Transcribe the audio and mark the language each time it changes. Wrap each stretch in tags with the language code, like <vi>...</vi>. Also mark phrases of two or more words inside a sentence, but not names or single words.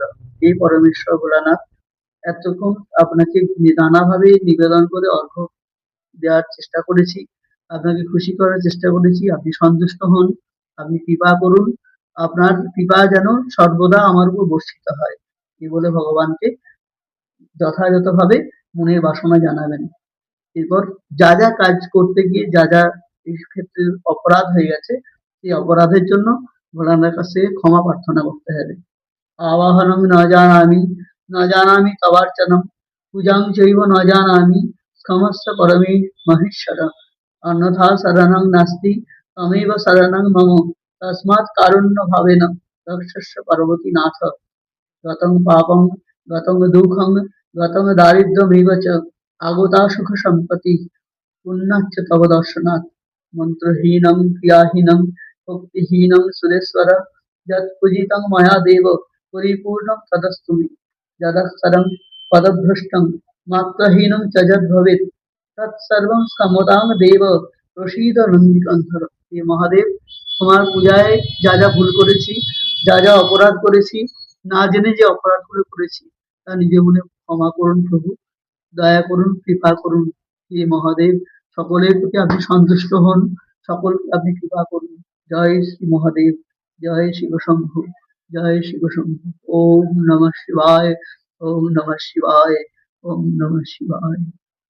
<bn>এই পরমেশ্বর ভোলানাথ, এতক্ষণ আপনাকে নানাভাবে নিবেদন করে অর্ঘ্য দেওয়ার চেষ্টা করেছি, আপনাকে খুশি করার চেষ্টা করেছি, আপনি সন্তুষ্ট হন, আপনি কৃপা করুন, আপনার কৃপা যেন সর্বদা আমার উপর বর্ষিত হয়, এই বলে ভগবানকে যথাযথভাবে মনের বাসনা জানাবেন। এরপর যা যা কাজ করতে গিয়ে যা যা এই ক্ষেত্রে অপরাধ হয়ে গেছে, সেই অপরাধের জন্য ভোলানাথের কাছে ক্ষমা প্রার্থনা করতে হবে।</bn> <sa>আবাহনং ন জানামি তবার্চনম পূজাং চৈব ন জানামি ক্ষমস্ব পরমে মহেশ্বর। অন্যথা শরণং নাস্তি তমেব শরণং মম তস্মাৎ কারুণ্য ভাবেন রক্ষস্ব পার্বতী নাথ। গতং পাপং গতং দুঃখং গতং দারিদ্র্যমেব চ আগতা সুখ সম্পত্তি পুণ্যাচ্চ তব দর্শনাৎ। মন্ত্রহীনং ক্রিয়াহীনং ভক্তিহীনং সুরেশ্বর যৎ পূজিতং ময়া দেব পরিপূর্ণং তদস্তু মে। যদক্ষরং পদভ্রষ্টং মাত্রহীনং চ যৎ ভবেৎ তৎসর্বং ক্ষমতাং দেব প্রসীদ নন্দিকন্ধর।</sa> <bn>হে মহাদেব, তোমার পূজায় যা যা ভুল করেছি, যা যা অপরাধ করেছি, না জেনে যে অপরাধগুলো করেছি, তা নিজে মনে ক্ষমা করুন প্রভু, দয়া করুন, কৃপা করুন। হে মহাদেব, সকলের প্রতি আপনি সন্তুষ্ট হন, সকলকে আপনি কৃপা করুন। জয় শ্রী মহাদেব, জয় শিব শম্ভু, জয় শিব শম্ভু।</bn> <sa>ওম নমঃ শিবায়, ওম নমঃ শিবায়, ওম নমঃ শিবায়।</sa>